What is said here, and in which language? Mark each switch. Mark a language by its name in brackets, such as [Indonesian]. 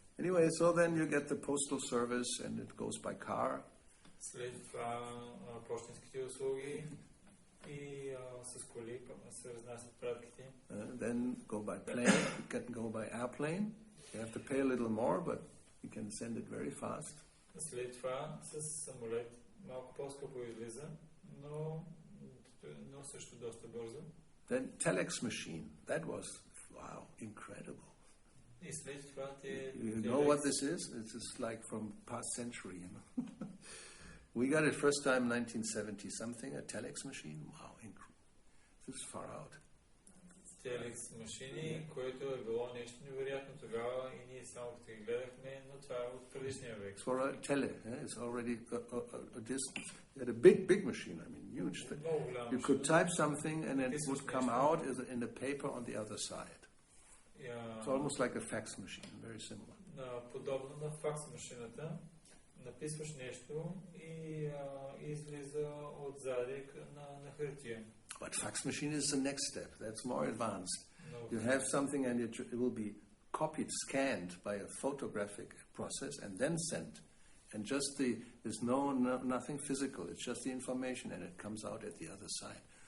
[English] Anyway, so then you get the postal service and it goes by car. [Bulgarian] След това пощенските услуги и с коли се разнасят пратките. [English] Then go by plane, you can go by airplane. You have to pay a little more, but you can send it very fast. [Bulgarian] След това с самолет малко по-скъпо излиза, но също доста бързо. [English] Then telex machine, that was, wow, incredible. [Bulgarian] И след това те... [English] You know what this is? It's just like from past century, We got it first time 1970 something, a telex machine. Wow, this is far out. [Bulgarian] Телекс машини, което е било нещо невероятно тогава и ние само като ги гледахме, но това е от предишния век. [English] It's for a tele, it's already a distance. It had a big machine, I mean, huge thing. You could type something and it would come out in the paper on the other side. It's almost like a fax machine, very similar. [Bulgarian] Подобно на факс машината, написваш нещо и излиза отзади на хартия. [English] But fax machine is the next step. That's more advanced. You have something and it will be copied, scanned by a photographic process and then sent. And just there's nothing physical. It's just the information and it comes out at the other side.